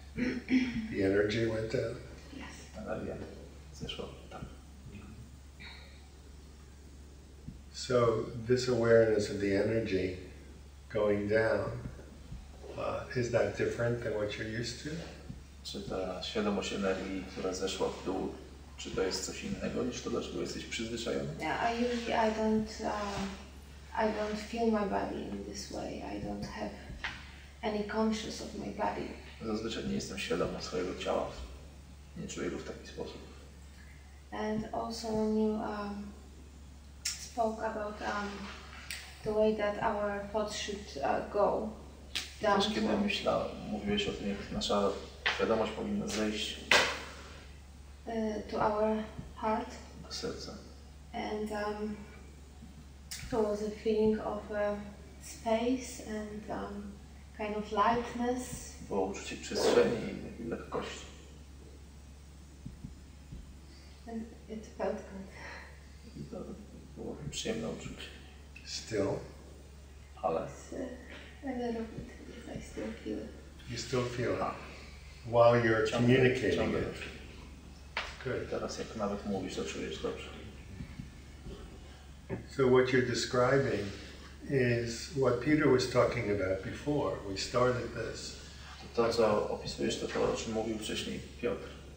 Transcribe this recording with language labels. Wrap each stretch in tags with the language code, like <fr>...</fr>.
<en>The energy went down? Yes.</en> <pl>Energia zeszła, tak.</pl> <en>So this awareness of the energy going down, is that different than what you're used to?</en> <pl>Czy ta świadomość energii, która zeszła w dół, czy to jest coś innego niż to, do czego jesteś przyzwyczajony?</pl> <en>Yeah, I usually I don't feel my body in this way. I don't have any conscious of my body.</en> <pl>Zazwyczaj nie jestem świadomy swojego ciała. Nie czuję go w taki sposób.</pl> <en>And also when you spoke about the way that our thoughts should go down</en> <pl>Też kiedy mówiłeś o tym, jak nasza świadomość powinna zejść</pl> <en>to our heart,</en> <pl>do serca.</pl> <en>and there was a feeling of space and kind of lightness.</en> <pl>Było uczucie przestrzeni i lekkości.</pl> <en>And it felt good.</en> <pl>I to było przyjemne uczucie.</pl> <en>Still?</en> <pl>Ale</pl> <en>A little bit, yes, I still feel it. You still feel it while you're communicating</en> <pl>ciągle.</pl> <en>it. Good.</en> <pl>Teraz jak nawet mówisz, to czujesz dobrze.</pl> <en>So what you're describing is what Peter was talking about before. We started this.</en> <pl>To, co opisujesz, to to, o czym mówił wcześniej Piotr.</pl>